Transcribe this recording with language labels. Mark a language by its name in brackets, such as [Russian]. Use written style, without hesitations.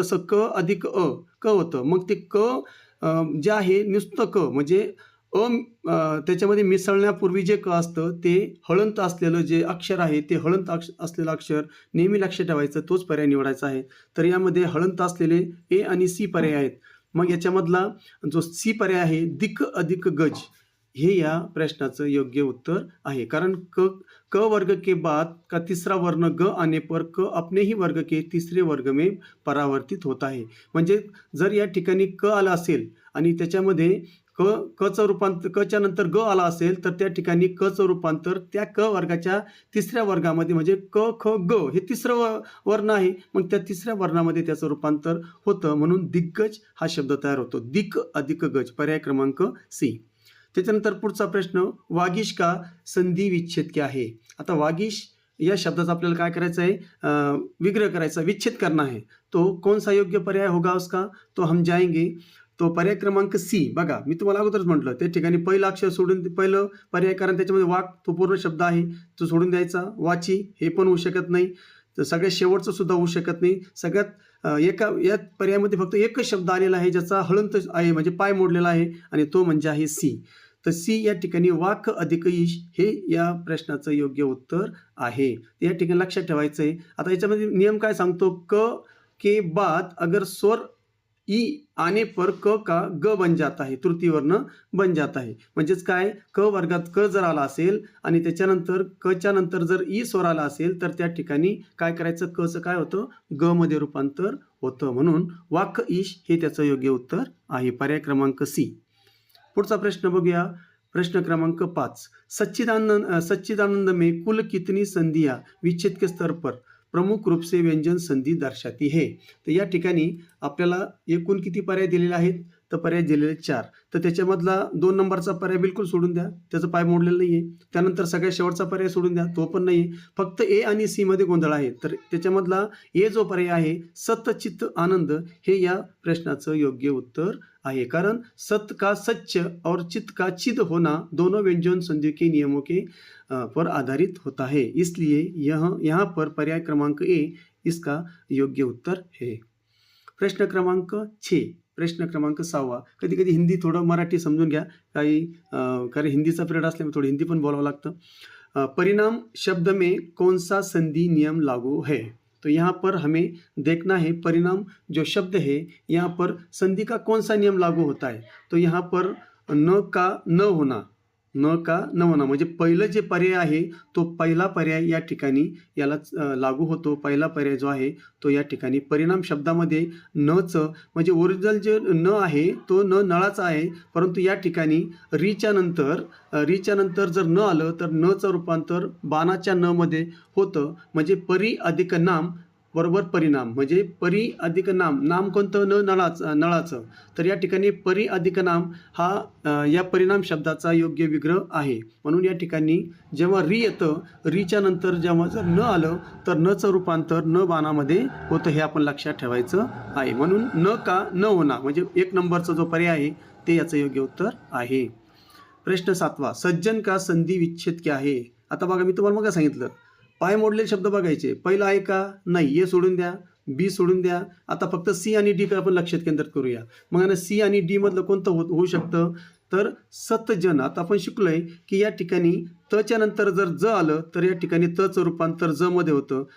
[Marathi] जसं क अधिक अ, क होतं. मग ते क जे आहे नुसतं क म्हणजे त्याच्यामध्ये मिसळण्यापूर्वी जे क असतं ते हळंत असलेलं जे अक्षर आहे ते हळंत असलेलं अक्षर नेहमी लक्षात ठेवायचं, तोच पर्याय निवडायचा आहे. तर यामध्ये हळंत असलेले ए आणि सी पर्याय आहेत. मग याच्यामधला जो सी पर्याय आहे दिक अधिक गज, हे या प्रश्नाचं योग्य उत्तर आहे. [Hindi] कारण क वर्ग के बाद का तीसरा वर्ण ग आने पर क अपने ही वर्ग के तीसरे वर्ग में परावर्तित होता है. [Marathi] म्हणजे जर या ठिकाणी क आला असेल आणि त्याच्यामध्ये कचं रूपांतर कच्या नंतर ग आला असेल तर त्या ठिकाणी कचं रूपांतर त्या क वर्गाच्या तिसऱ्या वर्गामध्ये म्हणजे क ख ग हे तिसरं वर्ण आहे, मग त्या तिसऱ्या वर्णामध्ये त्याचं रूपांतर होतं. म्हणून दिग्गज हा शब्द तयार होतो. दिक अधिक गज, पर्याय क्रमांक सी. त्याच्यानंतर पुढचा प्रश्न. [Hindi] वागीश का संधि विच्छेद क्या है? [Marathi] आता वागीश या शब्दाचा आपल्याला काय करायचं आहे? विग्रह करायचा, [Hindi] विच्छेद करना है. तो कौन सा योग्य पर्याय होगा उसका? तो हम जाएंगे. तो पर्याय क्रमांक सी. [Marathi] बघा मी तुम्हाला अगोदरच म्हटलं त्या ठिकाणी पहिलं अक्षर सोडून पहिलं पर्याय, कारण त्याच्यामध्ये वाक तो पूर्ण शब्द आहे तो सोडून द्यायचा. वाची हे पण होऊ शकत नाही. तर सगळ्यात शेवटचं सुद्धा होऊ शकत नाही. सगळ्यात या पर्यायामध्ये फक्त एकच शब्द आलेला आहे ज्याचा हळंत आहे म्हणजे पाय मोडलेला आहे आणि तो म्हणजे आहे सी. तर सी या ठिकाणी वाक अधिक ईश हे या प्रश्नाचं योग्य उत्तर आहे. या ठिकाणी लक्षात ठेवायचं आहे. आता याच्यामध्ये नियम काय सांगतो? [Hindi] क के बाद अगर स्वर ई आने पर क का ग बन जाता है, तृतीय वर्ण बन जाता है. [Marathi] म्हणजेच काय? क वर्गात क जर आला असेल आणि त्याच्यानंतर कच्या नंतर जर ई स्वर आला असेल तर त्या ठिकाणी काय करायचं? कचं काय होतं? ग मध्ये रूपांतर होतं. म्हणून वाक ईश हे त्याचं योग्य उत्तर आहे. पर्याय क्रमांक सी. पुढचा प्रश्न बघूया. [Hindi] प्रश्न क्रमांक 5, सच्चिदानंद में कुल कितनी संधियां विच्छेद के स्तर पर प्रमुख रूप से व्यंजन संधि दर्शाती है. [Marathi] तर या ठिकाणी आपल्याला एकूण किती पर्याय दिलेले आहेत, तर पर्याय दिलेले 4. तर त्याच्यामधला 2 नंबरचा पर्याय बिलकुल सोडून द्या, त्याचं पाय मोडलेलं नाही आहे. त्यानंतर सगळ्यात शेवटचा पर्याय सोडून द्या, तो पण नाही आहे. फक्त ए आणि सी मध्ये गोंधळ आहे. तर त्याच्यामधला ए जो पर्याय आहे सतचित आनंद, हे या प्रश्नाचं योग्य उत्तर आहे. [Hindi] कारण सत का सच्च और चित का चिद होना दोनों व्यंजन संधि के नियमों के पर आधारित होता है. इसलिए यहाँ पर पर्याय क्रमांक ए इसका योग्य उत्तर है. [Marathi] प्रश्न क्रमांक 6, प्रश्न क्रमांक 6. कधी कधी हिंदी थोडं मराठी समजून घ्या, कारण हिंदीचा पिरियड असल्यामुळे थोडं हिंदी पण बोलावं लागतं. [Hindi] परिणाम शब्द में कौन सा संधि नियम लागू है. तो यहाँ पर हमें देखना है परिणाम जो शब्द है यहाँ पर संधि का कौन सा नियम लागू होता है. तो यहाँ पर न का न होना, [Marathi] न का न होना म्हणजे पहिलं जे पर्याय आहे तो पहिला पर्याय या ठिकाणी याला लागू होतो. पहिला पर्याय जो आहे तो या ठिकाणी परिणाम शब्दामध्ये नचं म्हणजे ओरिजिनल जे न आहे तो न नळाचा आहे, परंतु या ठिकाणी रीच्या नंतर जर न आलं तर नचं रूपांतर बाणाच्या न मध्ये होतं. म्हणजे परी अधिक नाम बरोबर परिणाम, म्हणजे परी अधिक नाम, नाम कोणतं, न नळाचं. तर या ठिकाणी परी अधिक नाम हा या परिणाम शब्दाचा योग्य विग्रह आहे. म्हणून या ठिकाणी जेव्हा री येतं, रीच्या नंतर जेव्हा जर न आलं तर नचं रूपांतर न बाणामध्ये होतं, हे आपण लक्षात ठेवायचं आहे. म्हणून [Hindi] न का न होना [Marathi] म्हणजे 1 नंबरचा जो पर्याय आहे ते याचं योग्य उत्तर आहे. [Hindi] प्रश्न 7, सज्जन का संधि विच्छेद क्या है. [Marathi] आता बघा, मी तुम्हाला मग सांगितलं पाय मोडलेले शब्द बघायचे. पहिला आहे का, नाही, ए सोडून द्या, बी सोडून द्या. आता फक्त सी आणि डी कडे आपण लक्ष केंद्रित करूया. मग सी आणि डी मधलं कोणतं होऊ शकतं, तर सतजन. आता आपण शिकलोय की या ठिकाणी तच्या नंतर जर ज आलं तर या ठिकाणी तचं रूपांतर ज मध्ये होतं.